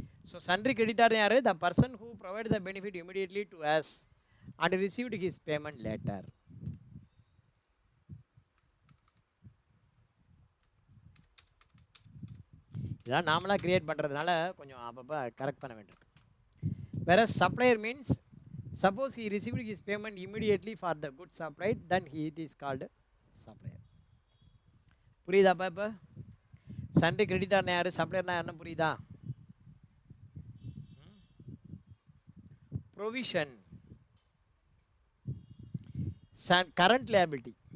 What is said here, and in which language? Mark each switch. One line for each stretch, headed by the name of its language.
English: So sundry creditor யார்? The person who provide the benefit immediately to us and received his payment later.
Tamil: இதெல்லாம் நாமளாக create பண்ணுறதுனால கொஞ்சம் அப்பப்போ கரெக்ட் பண்ண வேண்டியிருக்கு.
English: வேற supplier means suppose he received his payment immediately for the goods supplied, then it is called supplier.
Tamil: புரியுதாப்பா? இப்போ Sunday கிரெடிட்டார்னா யார், சப்ளையர்னா யாருன்னு புரியுதா?
English: Provision current liability.